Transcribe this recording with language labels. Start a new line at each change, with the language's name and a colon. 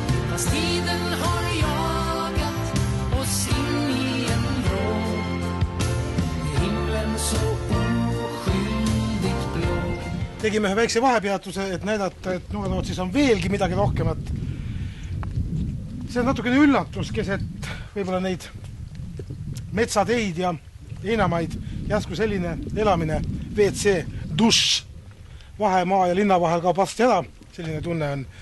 Swedish: Fast tiden har jagat oss in i en vrå. Himlen så oskyldigt blå.
Estonian: Tegime ühe väikse vahepeatuse, et näidata, et Noarootsis on veelgi midagi rohkemat. See on natukene üllatus, keset võib-olla neid metsateid ja einamaid järsku selline elamine, WC, dušš, vahemaa ja linna vahel kaob varsti ära, selline tunne on.